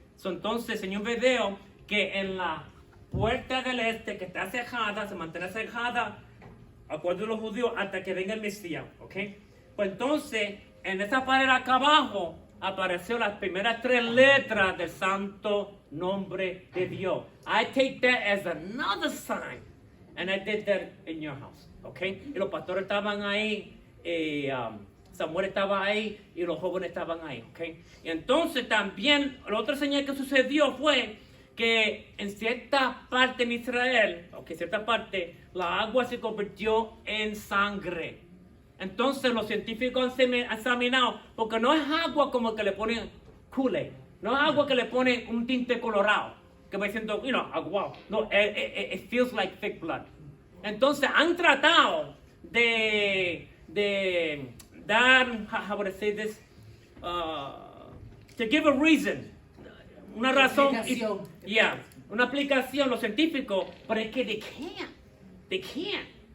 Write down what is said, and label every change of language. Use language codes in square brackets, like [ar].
[es] So, entonces enseñé un video que en la puerta del este, que está cerrada, se mantiene cerrada, acuerdo de los judíos, hasta que venga el Mesías, ¿ok? Pues entonces, en esa pared acá abajo, apareció las primeras 3 letras del santo nombre de Dios. [en] I take that as another sign. And I did that in your house, ¿ok? [es] Y los pastores estaban ahí, Samuel estaba ahí y los jóvenes estaban ahí, ¿ok? Y entonces también, la otra señal que sucedió fue que en cierta parte en Israel, en cierta parte, la agua se convirtió en sangre. Entonces los científicos han examinado, porque no es agua como que le ponen Kool-Aid, no es agua que le ponen un tinte colorado, que va diciendo, agua. [en] No, it feels like thick blood. [es] Entonces han tratado de dar, [en] how would I say this, to give a reason, [es] una razón, una aplicación, los científicos, pero es que [en] they can't.